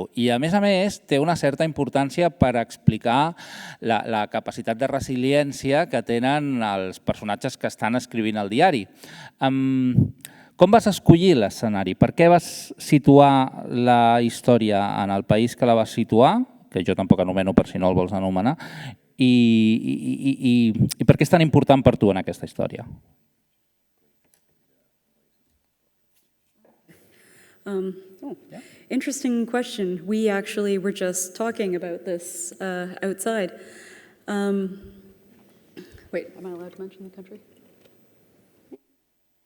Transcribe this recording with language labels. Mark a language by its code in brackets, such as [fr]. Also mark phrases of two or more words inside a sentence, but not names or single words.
[ca] I, a més, té una certa importància per explicar la capacitat de resiliència que tenen els personatges que estan escrivint al diari. Com vas escollir l'escenari? Per què vas situar la història en el país que la vas situar? Que jo tampoc anomeno per si no el vols anomenar. I per què és tan important per tu en aquesta història? [en] Interesting question. We actually were just talking about this outside. Wait, am I allowed to mention the country?